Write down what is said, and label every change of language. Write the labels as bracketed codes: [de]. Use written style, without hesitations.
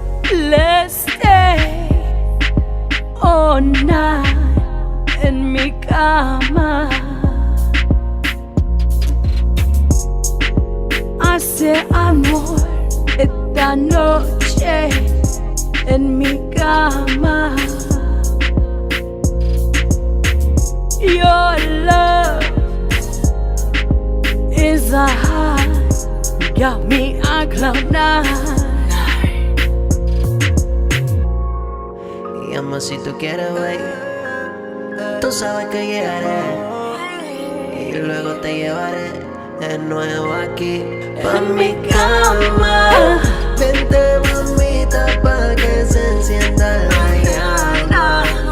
[en] Let's stay all night [es] en mi cama. Hace amor esta noche en mi cama. [en] Your love is a high, got me on cloud nine. [es] Y llama si tú quieres ver. Tú sabes que llegaré y luego te llevaré de nuevo aquí pa' mi cama. Vente mamita pa' que se encienda la llama.